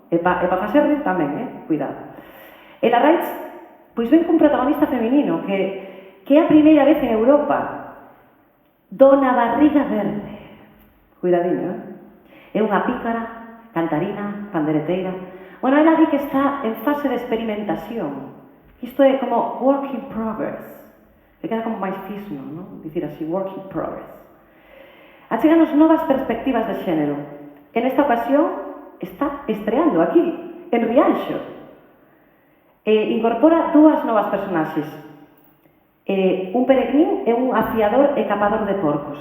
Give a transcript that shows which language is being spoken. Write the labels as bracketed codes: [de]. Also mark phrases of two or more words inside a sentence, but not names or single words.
[gl] E pa facer rir tamén, cuidado. E Larraitz, pois ven cun protagonista feminino que é a primeira vez en Europa. Dona Barriga Verde. Cuidadiño, É unha pícara, cantarina, pandereteira. Bueno, ela di que está en fase de experimentación. Isto é como [en] work in progress. [gl] Que queda como máis fisno, non? Dicir así, [en] work in progress. [gl] Acheganos novas perspectivas de xénero. En esta ocasión está estreando aquí, en Rianxo. Incorpora dúas novas personaxes. Un peregrín e un afiador e capador de porcos.